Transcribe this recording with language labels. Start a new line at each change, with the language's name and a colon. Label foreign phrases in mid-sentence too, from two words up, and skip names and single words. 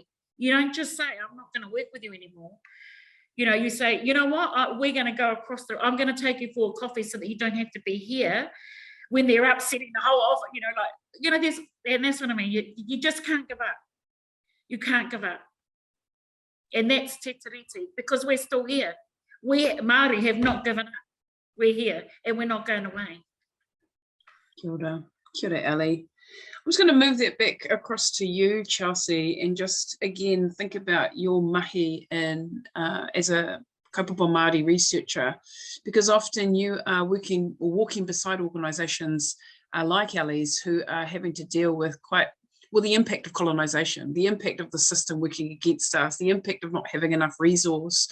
English: You don't just say, I'm not going to work with you anymore. You say, you know what, we're going to go across I'm going to take you for a coffee so that you don't have to be here when they're upsetting the whole office, and that's what I mean. You just can't give up. You can't give up. And that's Te Tiriti, because we're still here. We Māori have not given up. We're here and we're not going away.
Māori: Kia ora. Kia ora, Ali.
English: I'm just going to move that back across to you, Chelsea, and just again think about your mahi and as a
Māori: kaupapa Māori
English: researcher, because often you are working or walking beside organisations like allies who are having to deal with the impact of colonisation, the impact of the system working against us, the impact of not having enough resource.